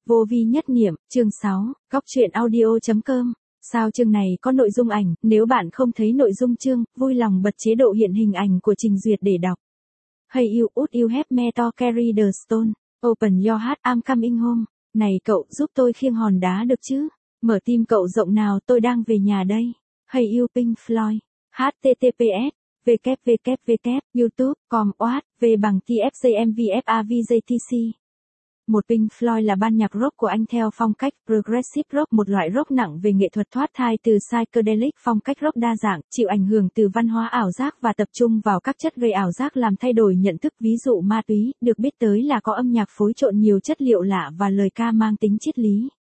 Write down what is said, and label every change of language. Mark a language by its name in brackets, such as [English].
[Vietnamese] Vô vi nhất niệm, chương 6, gocchuyenaudio.com. Sao chương này có nội dung ảnh, nếu bạn không thấy nội dung chương, vui lòng bật chế độ hiện hình ảnh của trình duyệt để đọc. [English] Hey you, would you help me to carry the stone? Open your heart, I'm coming home. [Vietnamese] Này cậu, giúp tôi khiêng hòn đá được chứ? Mở tim cậu rộng nào, tôi đang về nhà đây. [English] Hey you, Pink Floyd. https://www.youtube.com/v/tfjmvfavjtc. [Vietnamese] Một Pink Floyd là ban nhạc rock của Anh theo phong cách progressive rock, một loại rock nặng về nghệ thuật thoát thai từ psychedelic, phong cách rock đa dạng, chịu ảnh hưởng từ văn hóa ảo giác và tập trung vào các chất gây ảo giác làm thay đổi nhận thức, ví dụ ma túy, được biết tới là có âm nhạc phối trộn nhiều chất liệu lạ và lời ca mang tính triết lý.